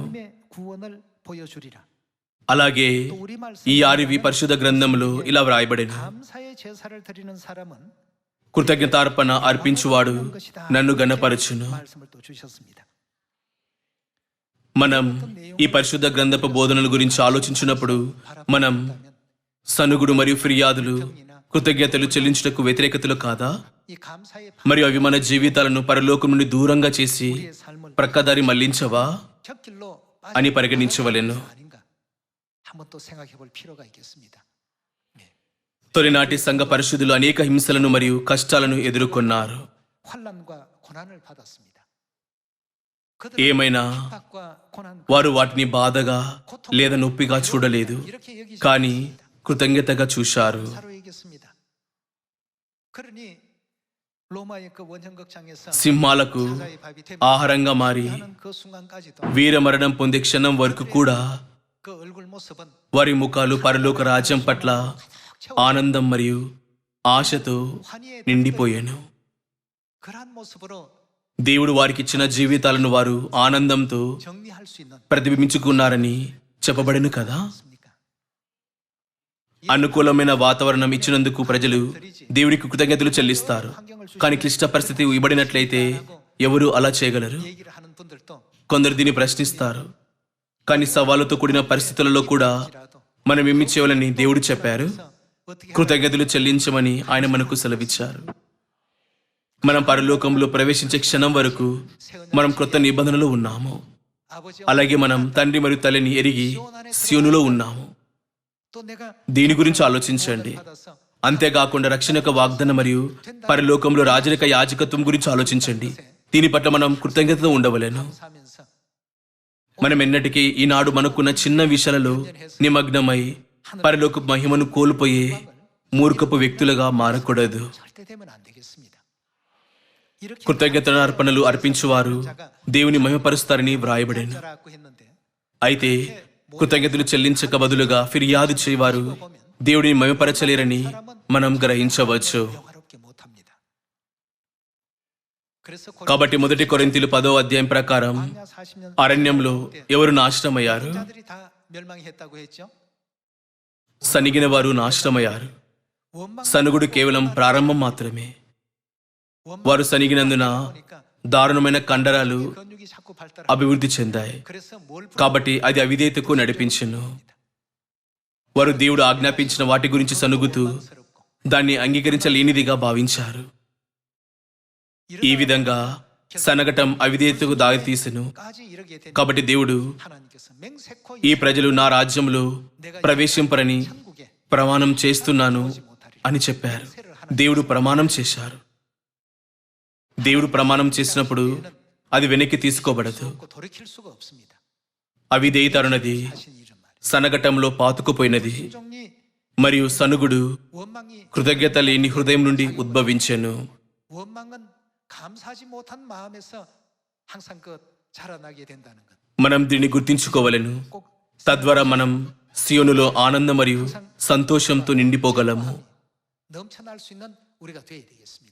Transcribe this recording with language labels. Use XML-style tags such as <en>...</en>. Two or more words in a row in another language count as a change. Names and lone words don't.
<ko>하나님의 구원을 보여주리라.</ko> <te>అలాగే</te> <ko>또 우리 말씀</ko> <te>ఈ ఆరివి పరిశుద్ధ గ్రంథంలో ఇలా వ్రాయబడెను.</te> <ko>감사의 제사를 드리는 사람은</ko> <te>కృతజ్ఞతార్పణ అర్పించువాడు నన్ను గణపరచును.</te> <ko>말씀을 또 주셨습니다.</ko> <te>మనం ఈ పరిశుద్ధ గ్రంథపు బోధనల గురించి ఆలోచించినప్పుడు మనం సనుగుడు మరియు ఫిర్యాదులు కృతజ్ఞతలు చెల్లించుటకు వ్యతిరేకతలు కాదా?</te> <ko>이 감사의</ko> <te>మరియు అవి మన జీవితాలను పరలోకం నుండి దూరంగా చేసి</te> <ko>우리의 삶을</ko> <te>ప్రక్కదారి మళ్లించవా</te> <ko>곁길로</ko> <te>అని పరిగణించవలెను.</te> <ko>아닌가 한번 또 생각해 볼 필요가 있겠습니다.</ko> <te>తొలినాటి సంఘ పరిశుద్ధులు అనేక హింసలను మరియు కష్టాలను ఎదుర్కొన్నారు.</te> <ko>환난과 고난을 받았습니다.</ko> <te>ఏమైనా</te> <ko>핍박과 고난</ko> <te>వారు వాటిని బాధగా లేదా నొప్పిగా చూడలేదు,</te> <ko>이렇게 여기지</ko> <te>కానీ కృతజ్ఞతగా చూశారు.</te> <ko>사로 얘기했습니다. 그러니 로마의 그 원형극장에서</ko> <te>సింహాలకు</te> <ko>사자의 밥이</ko> <te>ఆహారంగా మారి</te> <ko>되는 그 순간까지도</ko> <te>వీరమరణం పొందే క్షణం వరకు కూడా</te> <ko>그 얼굴 모습은</ko> <te>వారి ముఖాలు పరలోక రాజ్యం పట్ల ఆనందం మరియు ఆశతో</te> <ko>환희에</ko> <te>నిండిపోయాను.</te> <ko>그러한 모습으로</ko> <te>దేవుడు వారికిచ్చిన జీవితాలను వారు ఆనందంతో</te> <ko>정리할 수 있는</ko> <te>ప్రతిబింబించుకున్నారని చెప్పబడెను కదా.</te> <ko>것입니까?</ko> <te>అనుకూలమైన వాతావరణం ఇచ్చినందుకు ప్రజలు దేవుడికి కృతజ్ఞతలు చెల్లిస్తారు. కానీ క్లిష్ట పరిస్థితి ఇవ్వబడినట్లయితే ఎవరు అలా చేయగలరు?</te> <ko>얘기를 하는 분들도</ko> <te>కొందరు దీన్ని ప్రశ్నిస్తారు. కానీ సవాలుతో కూడిన పరిస్థితులలో కూడా మనం ఏమి చేయాలని దేవుడు చెప్పారు.</te> <ko>어떻게</ko> <te>కృతజ్ఞతలు చెల్లించమని ఆయన మనకు సెలవిచ్చారు. మనం పరలోకంలో ప్రవేశించే క్షణం వరకు మనం క్రొత్త నిబంధనలో ఉన్నాము.</te> <ko>아버지</ko> <te>అలాగే మనం తండ్రి మరియు తల్లిని ఎరిగి సియోనులో ఉన్నాము.</te> <ko>또 내가</ko> <te>దీని గురించి ఆలోచించండి.</te> <ko>받아서</ko> <te>అంతేకాకుండా రక్షణ యొక్క వాగ్దానం మరియు పరలోకంలో రాజరిక యాజకత్వం గురించి ఆలోచించండి. దీని పట్ల మనం కృతజ్ఞతతో ఉండవలెను.</te> <ko>사면서</ko> <te>మనం ఎన్నటికీ ఈనాడు మనకున్న చిన్న విషయాలలో నిమగ్నమై పరలోక మహిమను కోల్పోయే మూర్ఖపు వ్యక్తులుగా మారకూడదు.</te> <ko>절대 되면 안 되겠습니다. 이렇게</ko> <te>కృతజ్ఞత అర్పణలు అర్పించువారు దేవుని మహిమపరుస్తారని వ్రాయబడేను.</te> <ko>자라고 했는데</ko> <te>అయితే కృతజ్ఞతలు చెల్లించక బదులుగా ఫిర్యాదు చేయవారు దేవుడిని మహిమపరచలేరని మనం గ్రహించవచ్చు.</te> <ko>영화롭게 못합니다. 그래서</ko> <te>కాబట్టి 1 కొరింథీయులు 10వ అధ్యాయం ప్రకారం</te> <ko>광야 40년</ko> <te>అరణ్యంలో ఎవరు నాశనమయ్యారు?</te> <ko>자들이 다 멸망했다고 했죠.</ko> <te>సనిగిన వారు నాశనమయ్యారు.</te> <ko>원망</ko> <te>సనుగుడు కేవలం ప్రారంభం మాత్రమే. వారు సనిగినందున</te> <ko>보니까</ko> <te>దారుణమైన కండరాలు</te> <ko>근육이 자꾸 발달하고</ko> <te>అభివృద్ధి చెందాయి.</te> <ko>그래서 뭘</ko> <te>కాబట్టి అది అవిధేయతకు నడిపించెను. వారు దేవుడు ఆజ్ఞాపించిన వాటి గురించి సనుగుతూ</te> <ko>부끄럽고</ko> <te>దాన్ని అంగీకరించలేనిదిగా భావించారు. ఈ విధంగా సనగటం అవిధేయతకు దారితీసెను.</te> <ko>까지 이르게 된</ko> <te>కాబట్టి దేవుడు</te> <ko>하나님께서 맹세코</ko> <te>ఈ ప్రజలు నా రాజ్యంలో ప్రవేశింపరని</te> <ko>천국에</ko> <te>ప్రమాణం చేస్తున్నాను అని చెప్పారు. దేవుడు ప్రమాణం చేశారు. దేవుడు ప్రమాణం చేసినప్పుడు అది వెనక్కి తీసుకోబడదు.</te> <ko>고 돌이킬 수가 없습니다.</ko> <te>అవిధేయత అన్నది</te> <ko>하신 이런 말.</ko> <te>సనగటంలో పాతుకుపోయినది.</te> <ko>종이</ko> <te>మరియు సనుగుడు</te> <ko>원망이</ko> <te>కృతజ్ఞత లేని హృదయం నుండి ఉద్భవించెను.</te> <ko>원망은 감사하지 못한 마음에서 항상 그 자라나게 된다는 것.</ko> <te>మనం దీన్ని గుర్తించుకోవలెను.</te> <ko>꼭</ko> <te>తద్వారా మనం సియోనులో ఆనందం మరియు సంతోషంతో నిండిపోగలము.</te> <ko>넘쳐날 수 있는 우리가 되어야 되겠습니다.</ko>